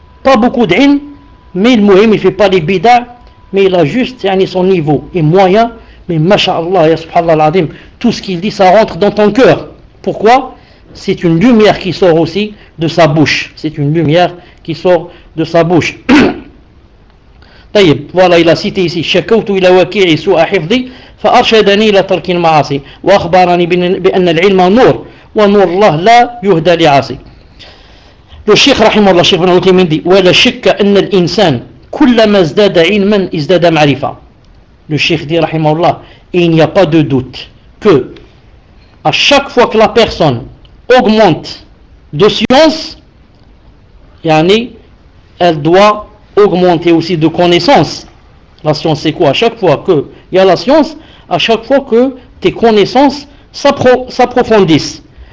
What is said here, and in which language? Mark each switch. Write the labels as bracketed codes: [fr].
[fr] Pas beaucoup d'ilm, mais le mohim, il ne fait pas les bidas, mais il a juste yani, son niveau et moyen. Mais masha'Allah, subhanallah l'adhim, tout ce qu'il dit, ça rentre dans ton cœur. Pourquoi? C'est une lumière qui sort aussi de sa bouche. C'est une lumière qui sort de sa bouche. [ar] طيب, [fr] voilà, il a cité ici, [ar] شَكَوْتُ إِلَى وَكِيعِ سُوَا حِفْضِي فَأَرْشَدَنِي إِلَى تَرْكِ الْمَعَاصِي وَأَخْبَرَنِي بِأَنَّ الْعِلْمَ نُورٌ وَنُورُ اللَّهِ لَا يُهْدَى لِعَاصِي. [fr] Le Cheikh [ar] رحمه الله, Cheikh بن عثيمين dit, وَلَا شِكَّ أَنَّ الْإِنْسَانَ كُلَّمَا ازْدَادَ عِلْمًا ازْدَادَ مَعْرِفَةً. [fr] Le Cheikh dit رحمه الله, et il n'y a pas de doute que à chaque fois que la personne augmente de science, yani, elle doit augmenter aussi de connaissances. La science, c'est quoi? À chaque fois que il y a la science, à chaque fois que tes connaissances s'approfondissent.